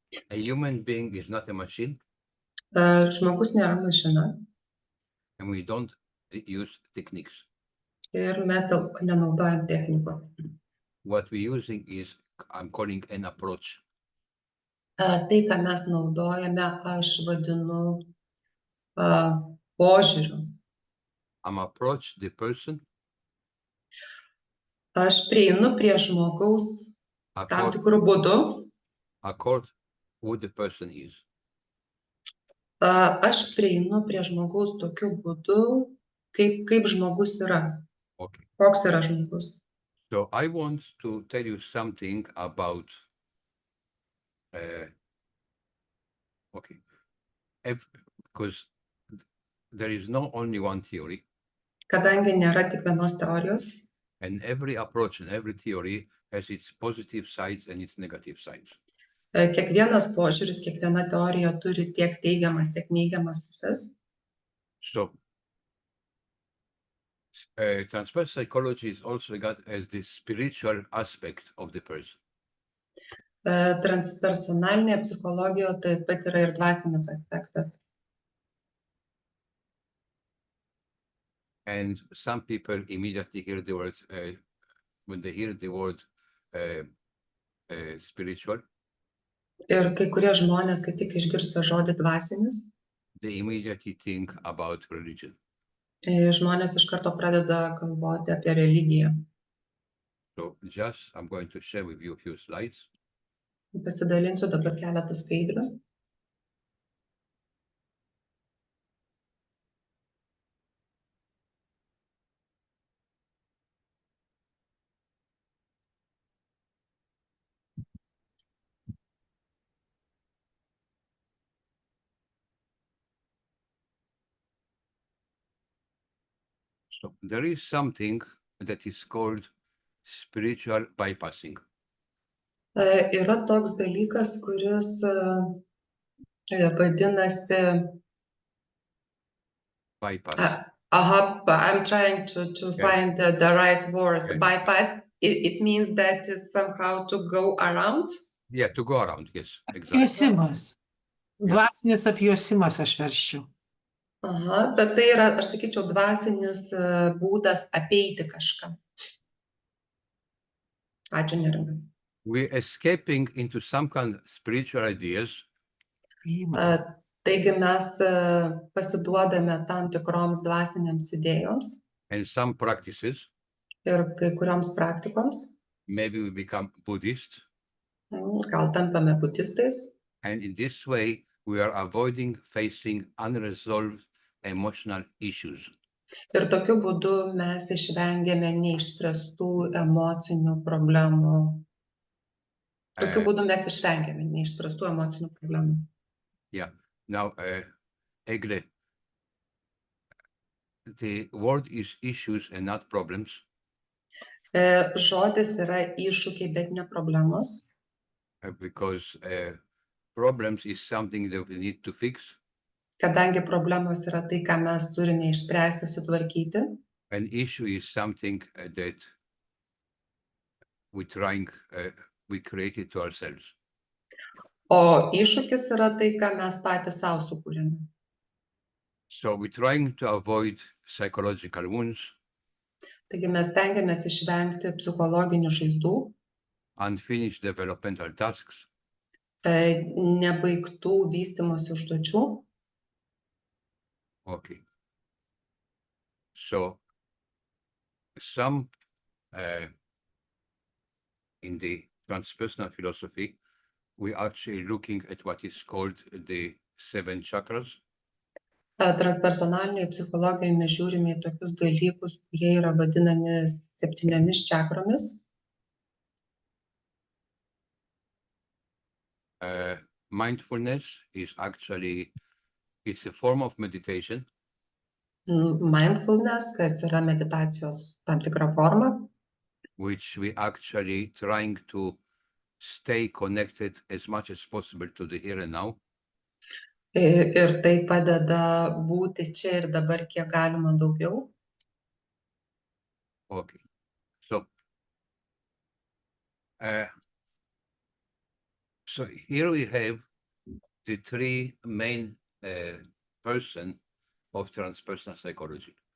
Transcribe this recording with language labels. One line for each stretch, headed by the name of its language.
English: A human being is not a machine,
Lithuanian: Žmogus nėra mašina
English: and we don't use techniques.
Lithuanian: ir mes nenaudojam technikų.
English: What we're using is, I'm calling an approach.
Lithuanian: Tai, ką mes naudojame, aš vadinu požiūriu.
English: I'm approach the person
Lithuanian: Aš prieinu prie žmogaus tam tikrų būdų.
English: accord who the person is.
Lithuanian: Aš prieinu prie žmogaus tokiu būdu, kaip žmogus yra.
English: Okay.
Lithuanian: Koks yra žmogus.
English: So I want to tell you something about, because there is not only one theory,
Lithuanian: Kadangi nėra tik vienos teorijos,
English: and every approach and every theory has its positive sides and its negative sides.
Lithuanian: kiekvienas požiūris, kiekviena teorija turi tiek teigiamas, tiek neigiamas pusės.
English: So Transpersonal psychology is also regarded as the spiritual aspect of the person.
Lithuanian: Transpersonalinė psichologija taip pat yra ir dvasinis aspektas.
English: And some people immediately hear the word, when they hear the word spiritual,
Lithuanian: Ir kai kurie žmonės, kai tik išgirsta žodį dvasinis,
English: they immediately think about religion.
Lithuanian: žmonės iš karto pradeda galvoti apie religiją.
English: So just, I'm going to share with you a few slides.
Lithuanian: Pasidalinsiu dabar keletą skaidrių.
English: So there is something that is called spiritual bypassing.
Lithuanian: Yra toks dalykas, kuris vadinasi,
English: Bypass. I'm trying to find the right word. Okay. Bypass, it means that somehow to go around. Yeah, to go around, yes, exactly.
Lithuanian: Apjuosimas. Dvasinis apjuosimas aš verščiau. Aha, bet tai yra, aš sakyčiau, dvasinis būdas apeiti kažką. Ačiū, Neringa.
English: We're escaping into some kind of spiritual ideas
Lithuanian: Taigi mes pasiduodame tam tikroms dvasinėms idėjoms
English: and some practices.
Lithuanian: ir kai kurioms praktikoms.
English: Maybe we become Buddhist.
Lithuanian: Gal tampame budistais.
English: And in this way, we are avoiding facing unresolved emotional issues.
Lithuanian: Ir tokiu būdu mes išvengiame neišspręstų emocinių problemų. Tokiu būdu mes išvengiame neišspręstų emocinių problemų.
English: Yeah. Now, Egle, the word is issues and not problems.
Lithuanian: Žodis yra iššūkiai, bet ne problemos.
English: Because problems is something that we need to fix.
Lithuanian: Kadangi problemos yra tai, ką mes turime išspręsti, sutvarkyti.
English: An issue is something that we create it to ourselves.
Lithuanian: O iššūkis yra tai, ką mes patys savo sukūrėme.
English: So we're trying to avoid psychological wounds,
Lithuanian: Taigi mes tengiamės išvengti psichologinių žaizdų,
English: unfinished developmental tasks,
Lithuanian: nebaigtų vystymosi užduočių.
English: Okay. So some in the transpersonal philosophy, we actually looking at what is called the 7 chakras.
Lithuanian: Transpersonalinėje psichologijoje mes žiūrime į tokius dalykus, kurie yra vadinami 7 čakromis.
English: Mindfulness is actually, it's a form of meditation.
Lithuanian: Mindfulness, kas yra meditacijos tam tikra forma,
English: Which we actually trying to stay connected as much as possible to the here and now.
Lithuanian: ir tai padeda būti čia ir dabar kiek galima daugiau.
English: Okay. So, so here we have the 3 main person of transpersonal psychology.